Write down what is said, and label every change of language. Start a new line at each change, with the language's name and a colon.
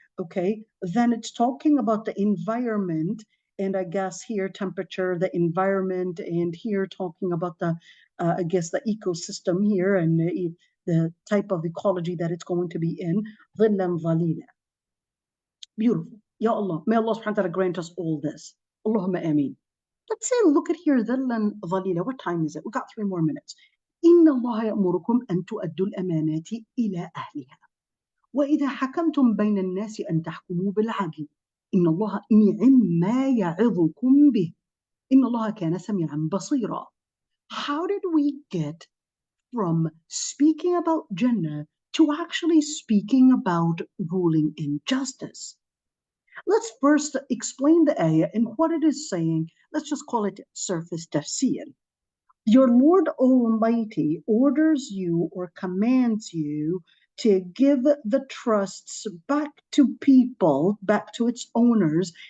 English: Okay, then it's talking about the environment, and I guess here temperature, the environment, and here talking about the I guess the ecosystem here, and the type of ecology that it's going to be in.
Arabic: ظِلًّا ظَلِيلًا.
English: Beautiful. Ya Allah, may Allah subhanahu wa ta'ala grant us all this. Allahumma ameen. Let's say, look at here,
Arabic: ظلا ظليلا.
English: What time is it? We got 3 more minutes.
Arabic: إن الله يأمركم أن تؤدوا الأمانات إلى أهلها وإذا حكمتم بين الناس أن تحكموا بالعدل إن الله نعم ما يعظكم به إن الله كان سميعا بصيرا.
English: How did we get from speaking about Jannah to actually speaking about ruling in justice? Let's first explain the ayah and what it is saying. Let's just call it surface tafsir. Your Lord Almighty orders you or commands you to give the trusts back to people, back to its owners.